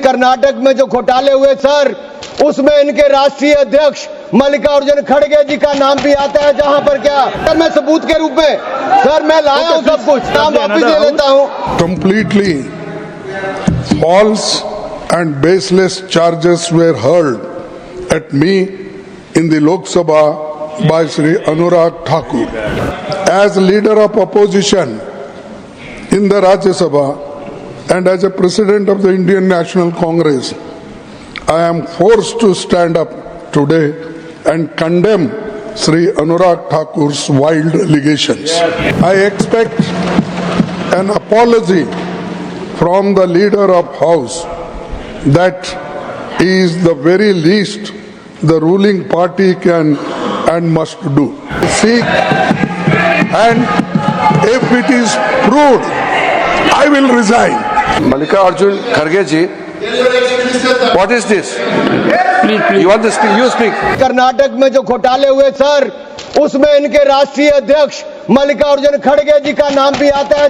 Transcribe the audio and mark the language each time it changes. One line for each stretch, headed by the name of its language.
Hindi: कर्नाटक में जो घोटाले हुए सर, उसमें इनके राष्ट्रीय अध्यक्ष मल्लिकार्जुन खड़गे जी का नाम भी आता है। जहां पर क्या सर, मैं सबूत के रूप में सर मैं लाया हूं सब कुछ, नाम वापिस ले लेता हूं।
English: Completely false and baseless charges were hurled at me in the Lok Sabha by Shri Anurag Thakur. As leader of opposition in the Rajya Sabha and as a president of the Indian National Congress, I am forced to stand up today and condemn Shri Anurag Thakur's wild allegations. I expect an apology from the leader of House. That is the very least the ruling party can and must do. Seek, and if it is proved, I will resign. Mallikarjun Kharge ji, what is this? You want to speak? You speak.
Hindi: Karnataka में जो घोटाले हुए sir, उसमें इनके राष्ट्रीय अध्यक्ष मल्लिकार्जुन खड़गे जी का नाम भी आता है।